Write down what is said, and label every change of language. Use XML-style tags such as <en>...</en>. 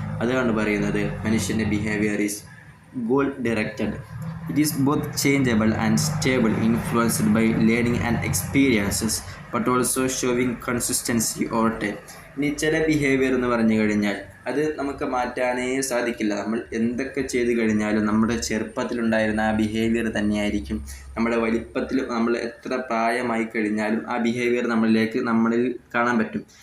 <ml>അതുകൊണ്ട് പറയുന്നത് മനുഷ്യൻ്റെ</ml> <en>Behaviour is goal directed. It is both changeable and stable, influenced by learning and experiences, but also showing consistency over time.</en> <ml>ഇനി ചില behaviour എന്ന് പറഞ്ഞു കഴിഞ്ഞാൽ അത് നമുക്ക് മാറ്റാനേ സാധിക്കില്ല. നമ്മൾ എന്തൊക്കെ ചെയ്തു കഴിഞ്ഞാലും നമ്മുടെ ചെറുപ്പത്തിലുണ്ടായിരുന്ന ആ ബിഹേവിയർ തന്നെയായിരിക്കും നമ്മുടെ വലിപ്പത്തിൽ, നമ്മൾ എത്ര പ്രായമായി കഴിഞ്ഞാലും ആ ബിഹേവിയർ നമ്മളിൽ കാണാൻ പറ്റും.</ml>